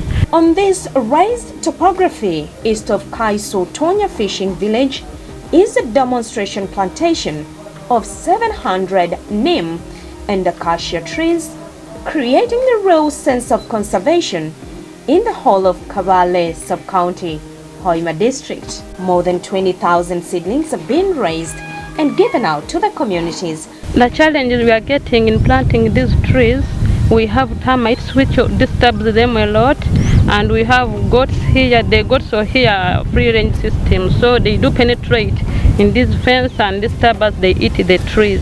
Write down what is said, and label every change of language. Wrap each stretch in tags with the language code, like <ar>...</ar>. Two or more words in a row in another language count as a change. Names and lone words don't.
<en>On this raised topography east of Kaiso-Tonya fishing village is a demonstration plantation of 700 neem and acacia trees, creating a real sense of conservation in the whole of Kabale sub-county, Hoima district. More than 20,000 seedlings have been raised and given out to the communities. The challenges we are getting in planting these trees, we have termites which disturbs them a lot, and we have goats here. The goats are here free range system, so they do penetrate in this fence and disturb us, they eat the trees.</en>